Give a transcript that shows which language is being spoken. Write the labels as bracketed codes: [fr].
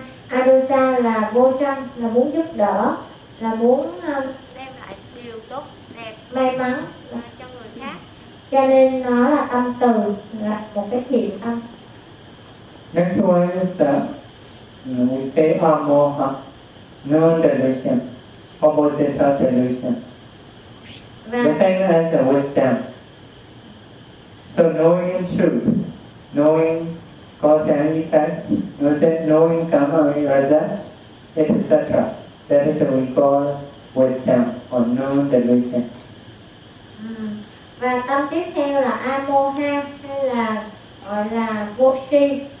[vi] Arusa là vô sân, là muốn giúp đỡ, là muốn đem lại điều tốt đẹp, may mắn cho người khác. Cho nên nó là tâm từ, là một cái thiện tâm. [en] Next one is that we say amoha, no delusion, opposite of delusion. The same as the wisdom. So knowing truth, knowing cause and effect, knowing karma and result, etc. That is what we call wisdom or known delusion. [vi] Và tâm tiếp theo là amoha hay là gọi là vô si.